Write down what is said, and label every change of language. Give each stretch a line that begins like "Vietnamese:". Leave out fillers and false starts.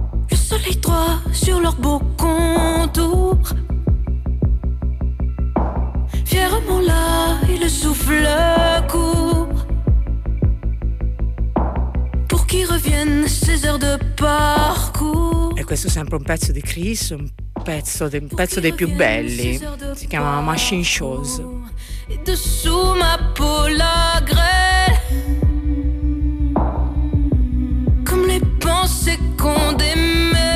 French: Le soleil droit sur leur beau contour, fièrement là il souffle court, pour qui reviennent ces heures de parcours.
Italian: E questo è sempre un pezzo di Chris, un pezzo dei più belli, si chiama Machine Shoes.
French: Et dessous ma peau la grêle, comme les pensées qu'on démêle.